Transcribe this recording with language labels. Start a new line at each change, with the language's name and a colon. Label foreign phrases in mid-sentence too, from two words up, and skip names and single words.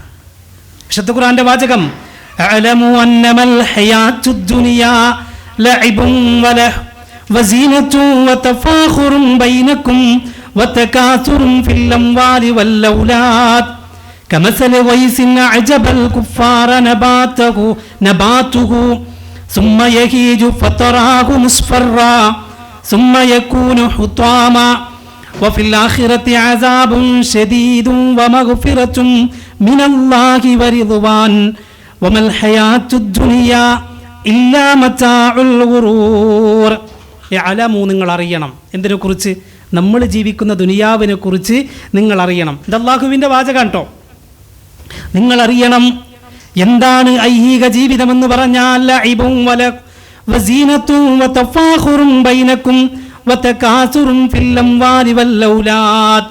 Malayalam: വിശുദ്ധ ഖുർആന്റെ വാചകം,
Arabic: اعلموا أنما الحياة الدنيا لعب ولهو وزينة وتفاخر بينكم وتكاثر في الأموال والأولاد كمثل غيث أعجب الكفار നബാതുഹു ثم يهيج فتراه مصفرا ثم يكون حطاما وفي الآخرة عذاب شديد ومغفرة من الله ورضوان وما الحياة الدنيا إلا متاع الغرور.
Malayalam: യഅലമു, നിങ്ങൾ അറിയണം. എന്തിനെക്കുറിച്ച്? നമ്മൾ ജീവിക്കുന്ന ദുനിയാവിനെ കുറിച്ച് നിങ്ങൾ അറിയണം. ഇത് അല്ലാഹുവിൻ്റെ വാചകാണ് കേട്ടോ. നിങ്ങൾ അറിയണം എന്താണ് ഐഹിക ജീവിതം എന്ന് പറഞ്ഞാൽ.
Arabic: لعب وزينة وتفاخر بينكم وتكاثر في الأموال والأولاد.